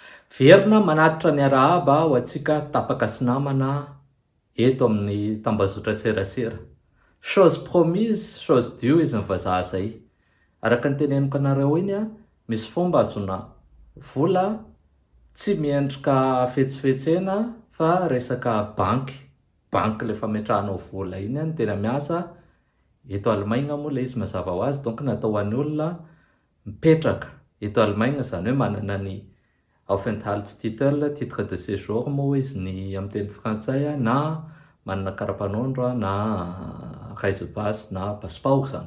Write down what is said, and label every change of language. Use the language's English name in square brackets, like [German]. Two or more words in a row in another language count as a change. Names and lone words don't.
[Malagasy] Verina manatitra ny arahaba ho antsika tapaka sy namana eto amin'ny tambazotra tserasera. [French] Chose promise, chose due [Malagasy] izy ny vazaha zay. Araka ny teneniko anareo iny a, misy fomba azona vola tsy miendrika fetsifetsena fa resaka banky le fametrahanao vola iny a ny tena miasa. Eto Allemagne moa le izy mazava ho azy, donc natao an'ny olona mipetraka eto Allemagne, zany hoe manana ny Aufenthaltstitel, [French] titre de séjour [Malagasy] moa izy ny amin'ny teny frantsay, na manana karapanondro na reisebas na passeport zany.